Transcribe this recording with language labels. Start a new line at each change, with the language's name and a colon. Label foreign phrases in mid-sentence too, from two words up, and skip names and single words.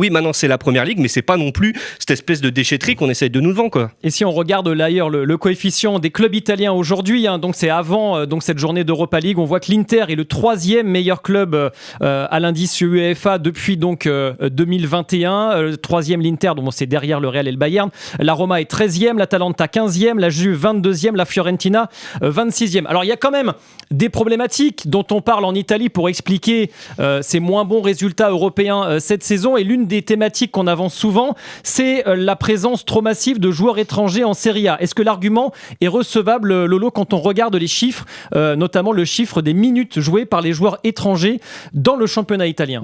French: Oui, maintenant, c'est la Première Ligue, mais c'est pas non plus cette espèce de déchetterie qu'on essaye de nous vendre, quoi. Et si on regarde d'ailleurs le coefficient des clubs italiens aujourd'hui, donc c'est avant cette journée d'Europa League, on voit que l'Inter est le 3e meilleur club à l'indice UEFA depuis 2021. Le 3e l'Inter, donc c'est derrière le Real et le Bayern. La Roma est 13e, l'Atalanta 15e, la Juve 22e, la Fiorentina 26e. Alors il y a quand même des problématiques dont on parle en Italie pour expliquer ces moins bons résultats européens cette saison, et l'une des thématiques qu'on avance souvent, c'est la présence trop massive de joueurs étrangers en Serie A. Est-ce que l'argument est recevable, Lolo, quand on regarde les chiffres, notamment le chiffre des minutes jouées par les joueurs étrangers dans le championnat italien?